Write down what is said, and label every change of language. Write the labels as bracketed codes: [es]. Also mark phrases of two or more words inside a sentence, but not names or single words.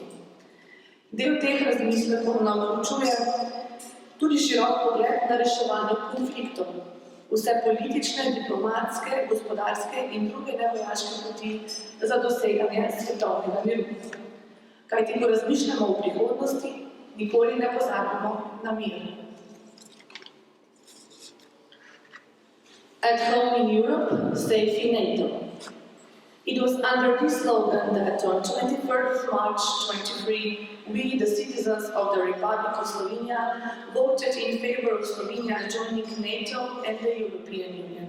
[sl] Del teh razmislekov nam vključuje tudi širok pogled na reševanje konfliktov, vse politične, diplomatske, gospodarske in druge nevojaške poti za doseganje svetovnega miru. Kajti, ko razmišljamo o prihodnosti, nikoli ne pozabimo na mir. [en] At home in Europe, safe in NATO. It was under this slogan that on 23rd March 2023, we, the citizens of the Republic of Slovenia, voted in favor of Slovenia joining NATO and the European Union.